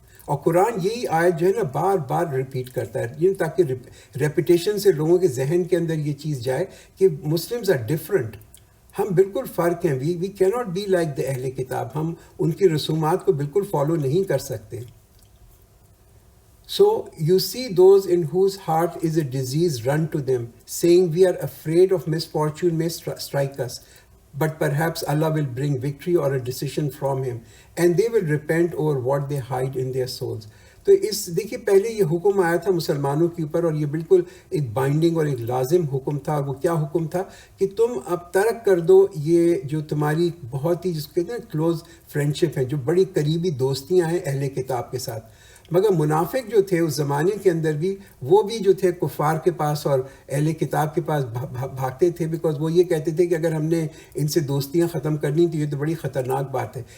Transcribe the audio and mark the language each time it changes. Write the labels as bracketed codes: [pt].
[ur] اور قرآن یہی آیت جو ہے نا بار بار ریپیٹ کرتا ہے, تاکہ ریپیٹیشن سے لوگوں کے ذہن کے اندر یہ چیز جائے کہ [en] Muslims are different, [ur] ہم بالکل فرق ہیں. [en] we can not be like the [ur] اہل کتاب, ہم ان کی رسومات کو بالکل فالو نہیں کر سکتے. [en] So you see those in whose heart is a disease run to them, saying we are afraid of misfortune may strike us, but perhaps Allah will bring victory or a decision from him, and they will repent over what they hide in their souls. [ur] تو دیکھیے پہلے یہ حکم آیا تھا مسلمانوں کے اوپر, اور یہ بالکل ایک بائنڈنگ اور ایک لازم حکم تھا. وہ کیا حکم تھا کہ تم اب ترک کر دو یہ جو تمہاری بہت ہی جس کو کہتے ہیں کلوز فرینڈشپ ہے, جو بڑی قریبی دوستیاں ہیں اہل کتاب کے ساتھ. مگر منافق جو تھے اس زمانے کے اندر بھی, وہ بھی جو تھے کفار کے پاس اور اہل کتاب کے پاس بھاگتے تھے, بیکاز وہ یہ کہتے تھے کہ اگر ہم نے ان سے دوستیاں ختم کرنی تو یہ تو بڑی خطرناک بات ہے.